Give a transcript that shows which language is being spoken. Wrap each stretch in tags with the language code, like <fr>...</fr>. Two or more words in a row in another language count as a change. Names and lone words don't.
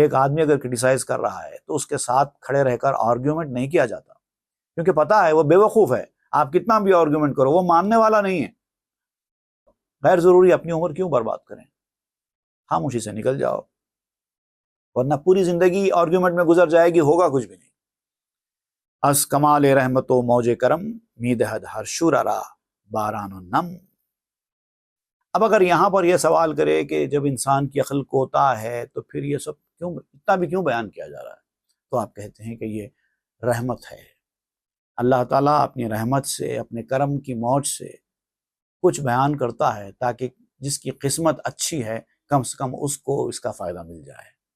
<ur>ایک آدمی اگر کرٹیسائز کر رہا ہے تو اس کے ساتھ کھڑے رہ کر آرگیومنٹ نہیں کیا جاتا، کیونکہ پتہ ہے وہ بے وقوف ہے، آپ کتنا بھی آرگیومنٹ کرو وہ ماننے والا نہیں ہے۔ غیر ضروری اپنی عمر کیوں برباد کریں؟ خاموشی سے نکل جاؤ، ورنہ پوری زندگی آرگیومنٹ میں گزر جائے گی، ہوگا کچھ بھی نہیں۔</ur> <fa>از کمال رحمت و موج کرم، میدہد ہر شور را باران و نم۔</fa> <ur>اب اگر یہاں پر یہ سوال کرے کہ جب انسان کی عقل کوتا ہے تو پھر یہ سب کیوں، اتنا بھی کیوں بیان کیا جا رہا ہے؟ تو آپ کہتے ہیں کہ یہ رحمت ہے، اللہ تعالیٰ اپنی رحمت سے، اپنے کرم کی موج سے کچھ بیان کرتا ہے تاکہ جس کی قسمت اچھی ہے کم سے کم اس کو اس کا فائدہ مل جائے۔</ur>